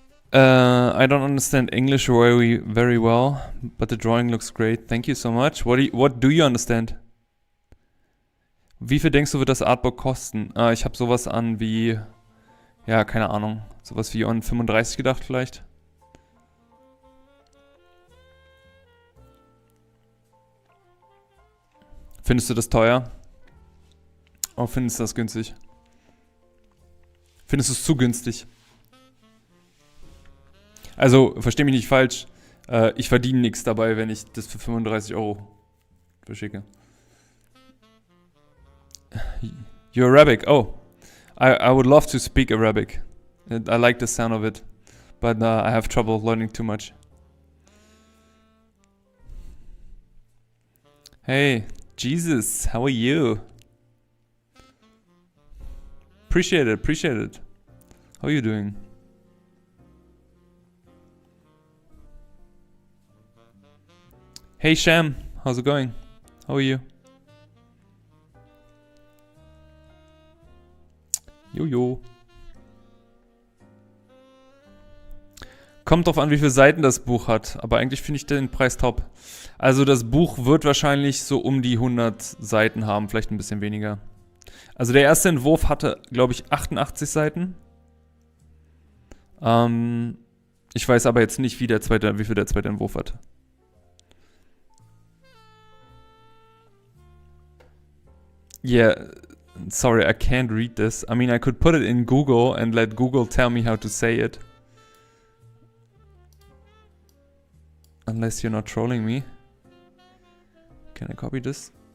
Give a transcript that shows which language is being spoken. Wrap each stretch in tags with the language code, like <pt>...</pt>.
<en>I don't understand English very well, but the drawing looks great. Thank you so much. What do you understand?</en> <de>Wie viel denkst du, wird das Artbook kosten? Ich habe sowas an wie, ja, keine Ahnung, sowas wie an 35 gedacht vielleicht. Findest du das teuer? Oh, findest du das günstig? Findest du es zu günstig? Also, versteh mich nicht falsch. Ich verdiene nichts dabei, wenn ich das für 35 € verschicke.</de> <en>You're Arabic? Oh. I would love to speak Arabic. I like the sound of it. But I have trouble learning too much. Hey, Jesus, how are you? Appreciate it, appreciate it. How are you doing? Hey Sham, how's it going? How are you? Jojo.</en> <de>Kommt drauf an, wie viele Seiten das Buch hat. Aber eigentlich finde ich den Preis top. Also das Buch wird wahrscheinlich so um die 100 Seiten haben. Vielleicht ein bisschen weniger. Also der erste Entwurf hatte, glaube ich, 88 Seiten. Ich weiß aber jetzt nicht, wie viel der zweite Entwurf hat.</de> <en>Yeah, sorry, I can't read this. I mean, I could put it in Google and let Google tell me how to say it. Unless you're not trolling me. Can I copy this?</en>